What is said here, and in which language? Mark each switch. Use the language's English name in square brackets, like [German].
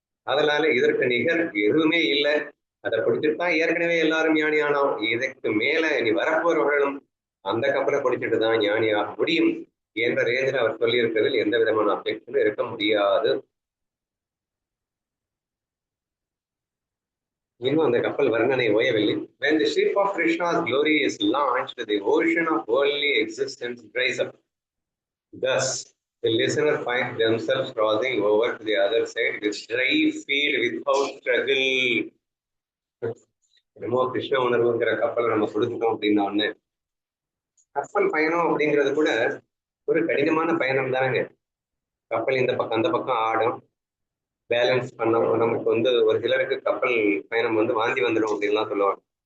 [Tamil] அதனால இதற்கு நிகர் எதுவுமே இல்லை. அதை பிடிச்சிட்டுதான் ஏற்கனவே எல்லாரும் ஞானி ஆனோம். இதுக்கு மேல இனி வரப்போறவர்களும் அந்த கப்பலை பிடிச்சிட்டு தான் ஞானியாக முடியும் என்ற ரேஞ்சில் அவர் சொல்லி இருக்கிறதில் எந்த விதமான அப்ஜெக்ஷனும் இருக்க முடியாது. இன்னும் அந்த கப்பல் வர்ணனை ஓயவில்லை. [English] When the ship of Krishna's glory is launched, the ocean of worldly existence dries up. Thus, the listener finds themselves crossing over to the other side with dry feet without struggle. [Tamil] என்னமோ கிருஷ்ண உணர்வுங்கிற கப்பலை நம்ம கொடுத்துட்டோம் அப்படின்னா ஒண்ணு, கப்பல் பயணம் அப்படிங்கிறது கூட ஒரு கடினமான பயணம் தானேங்க. கப்பல் இந்த பக்கம் அந்த பக்கம் ஆடும், பேலன்ஸ் பண்ண நமக்கு வந்து ஒரு சிலருக்கு கப்பல் பயணம் வந்து வாந்தி வந்துடும் அப்படின்லாம் சொல்லுவாங்க.